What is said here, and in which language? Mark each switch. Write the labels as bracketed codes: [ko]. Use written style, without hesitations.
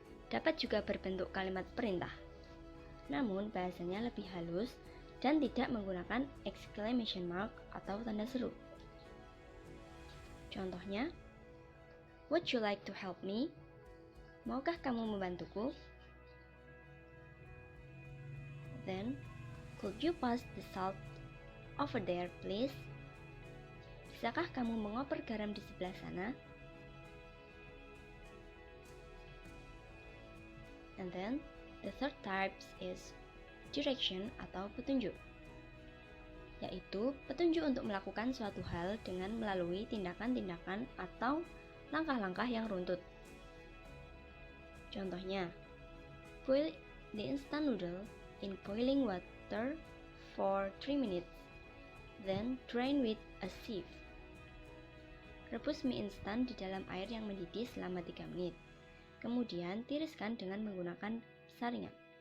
[id] Dapat juga berbentuk kalimat perintah, namun bahasanya lebih halus dan tidak menggunakan exclamation mark atau tanda seru. Contohnya, [en] would you like to help me? [id] Maukah kamu membantuku? [en] Then, could you pass the salt over there, please? [id] Bisakah kamu mengoper garam di sebelah sana? [en] And then, the third type is direction [id] atau petunjuk, yaitu petunjuk untuk melakukan suatu hal dengan melalui tindakan-tindakan atau langkah-langkah yang runtut. Contohnya, [en] Boil the instant noodle in boiling water for 3 minutes. Then drain with a sieve. [id] Rebus mie instan di dalam air yang mendidih selama 3 menit. Kemudian tiriskan dengan menggunakan saringan.